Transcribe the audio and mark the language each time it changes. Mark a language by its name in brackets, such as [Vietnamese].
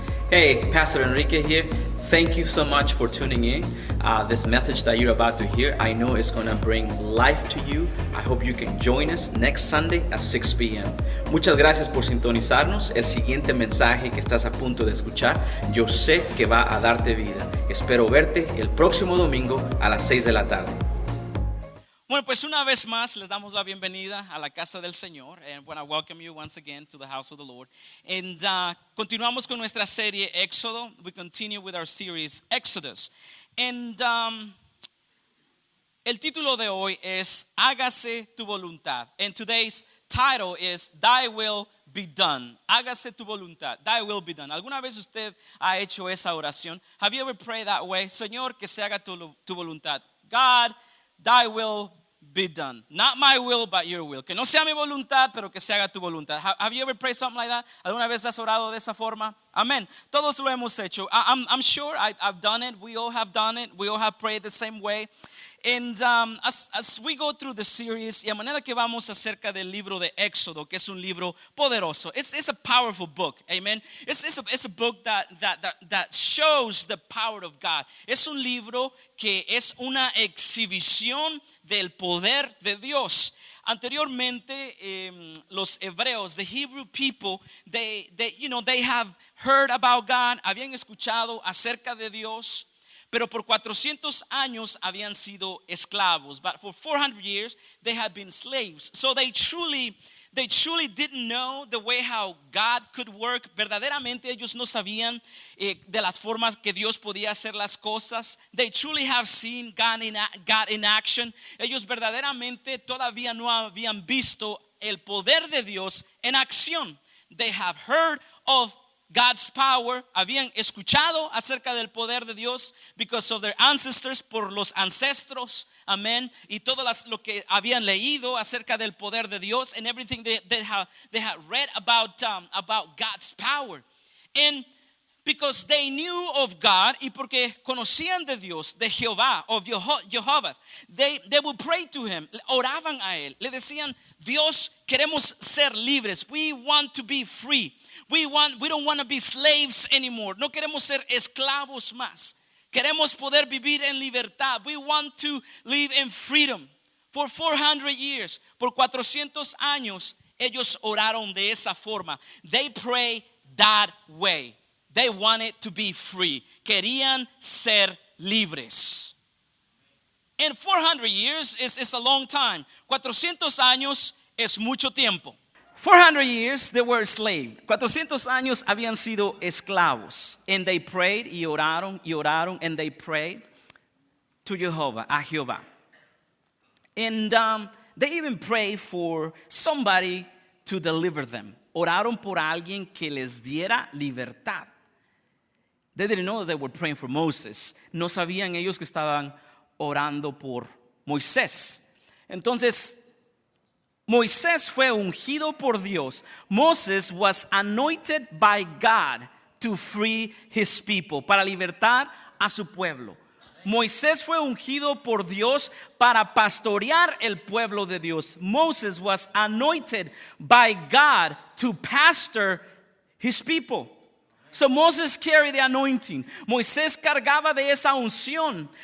[English] Hey, Pastor Enrique here. Thank you so much for tuning in. This message that you're about to hear, I know it's going to bring life to you. I hope you can join us next Sunday at 6 p.m. [Spanish] Muchas gracias por sintonizarnos. El siguiente mensaje que estás a punto de escuchar, yo sé que va a darte vida. Espero verte el próximo domingo a las 6 de la tarde. Bueno, pues una vez más les damos la bienvenida a la casa del Señor. [English] And when I welcome you once again to the house of the Lord. And [Spanish] continuamos con nuestra serie Éxodo. [English] We continue with our series Exodus. [Spanish] And el título de hoy es Hágase tu voluntad. [English] And today's title is Thy will be done. [Spanish] Hágase tu voluntad. [English] Thy will be done. [Spanish] ¿Alguna vez usted ha hecho esa oración? [English] Have you ever prayed that way? [Spanish] Señor, que se haga tu voluntad. [English] God, Thy will be done. Not my will, but your will. [Spanish] Que no sea mi voluntad, pero que se haga tu voluntad. [English] Have you ever prayed something like that? [Spanish] ¿Alguna vez has orado de esa forma? Amén. Todos lo hemos hecho. [English] I'm sure I've done it. We all have done it. We all have prayed the same way. And as we go through the series, [Spanish] y a manera que vamos acerca del libro de Éxodo, que es un libro poderoso. [English] It's a powerful book, amen. It's a book that shows the power of God. [Spanish] Es un libro que es una exhibición del poder de Dios. Anteriormente, los hebreos, [English] the Hebrew people, they have heard about God, [Spanish] habían escuchado acerca de Dios. Pero por 400 años habían sido esclavos. [English] But for 400 years, they had been slaves. So they truly didn't know the way how God could work. [Spanish] Verdaderamente ellos no sabían de las formas que Dios podía hacer las cosas. [English] They truly have seen God in action. [Spanish] Ellos verdaderamente todavía no habían visto el poder de Dios en acción. [English] They have heard of God's power, [Spanish] habían escuchado acerca del poder de Dios [English] because of their ancestors, [Spanish] por los ancestros, amén, y todo lo que habían leído acerca del poder de Dios [English] and everything they had read about God's power. And because they knew of God [Spanish] y porque conocían de Dios, de Jehová, [English] of Jehovah, they would pray to him, [Spanish] oraban a él, le decían, Dios, queremos ser libres, [English] we want to be free. We don't want to be slaves anymore. [Spanish] No queremos ser esclavos más. Queremos poder vivir en libertad. [English] We want to live in freedom. For 400 years, [Spanish] por 400 años, ellos oraron de esa forma. [English] They pray that way. They wanted to be free. [Spanish] Querían ser libres. [English] And 400 years is a long time. [Spanish] 400 años es mucho tiempo. [English] 400 years they were enslaved. [Spanish] 400 años habían sido esclavos. [English] And they prayed [Spanish] y oraron, [English] and they prayed to Jehovah, [Spanish] a Jehová. [English] And they even prayed for somebody to deliver them. [Spanish] Oraron por alguien que les diera libertad. [English] They didn't know that they were praying for Moses. [Spanish] No sabían ellos que estaban orando por Moisés. Entonces, Moisés fue ungido por Dios. [English] Moses was anointed by God to free his people, [Spanish] para libertar a su pueblo. Moisés fue ungido por Dios para pastorear el pueblo de Dios. [English] Moses was anointed by God to pastor his people. So Moses carried the anointing. [Spanish] Moisés cargaba de esa unción.